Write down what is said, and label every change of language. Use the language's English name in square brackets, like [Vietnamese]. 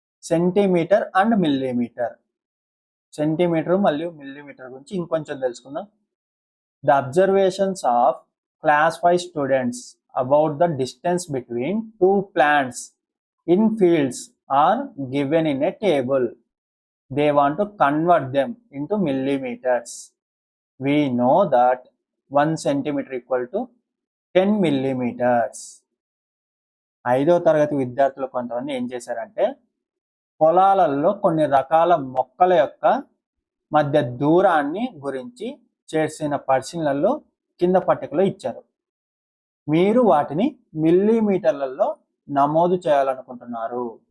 [English] Centimetre and millimetre. [Telugu] Centimetre మరియు millimetre గురించి ఇంకొంచెం తెలుసుకుందాం. [English] The observations of class 5 students about the distance between 2 plants in fields are given in a table. They want to convert them into millimeters. We know that 1 centimeter equal to 10 millimeters. [Telugu] 5వ తరగతి విద్యార్థులు కొంతమంది ఏం చేశారంటే పొలాలలో కొన్ని రకాల మొక్కల యొక్క మధ్య దూరాన్ని గురించి చేసిన పరిశీలనలు కింద పట్టికలో ఇచ్చారు. మీరు వాటిని మిల్లీమీటర్లలో నమోదు చేయాలనుకుంటున్నారు.